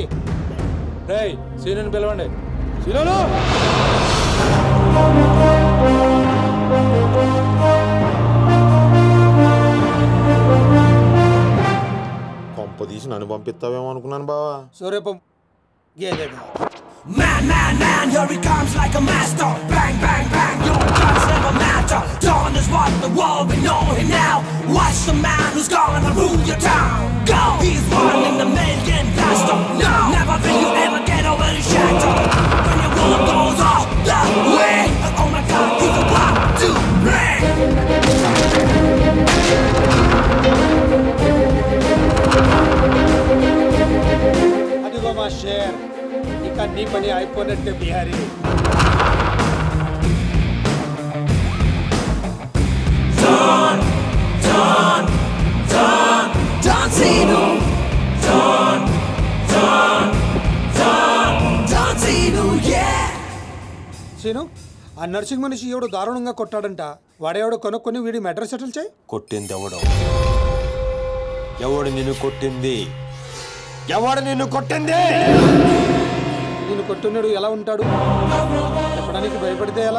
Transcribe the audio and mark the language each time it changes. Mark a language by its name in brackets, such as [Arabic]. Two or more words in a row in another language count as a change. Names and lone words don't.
[Telugu] రేయ్, సీనుని పిలవండి. సీనును పంప తీసి నన్ను పంపిస్తావేమో అనుకున్నాను బావా. సూర్యపం గేదేగా. [English] Man, man, man, here he comes like a master. Bang, bang, bang, your guns never matter. Dawn is what the world we know him now. Watch the man who's gonna rule your town. Go! He's one in the million blaster. No! Never will you ever get over his shadow. When your world goes off the way. Oh my God, he's the one to bring. [Telugu] అదిగో మా షేర్, ఇక నీ పని అయిపోయినట్టే బిహారీ. [English] Don, Don, Don, Don Zeno. Don, Don, Don, Don Zeno, yeah. [Telugu] సీను, ఆ నర్సింగ్ మనిషి ఎవడు దారుణంగా కొట్టాడంట. వాడేవాడు కొనుక్కొని వీడి మెడ్రస్ సెటిల్ చేయి. కొట్టింది ఎవడు? ఎవడు నిన్ను కొట్టింది? ఎవడు నిన్ను కొట్టింది? నిన్ను కొట్టున్నాడు ఎలా ఉంటాడు? చెప్పడానికి భయపడితే ఎలా?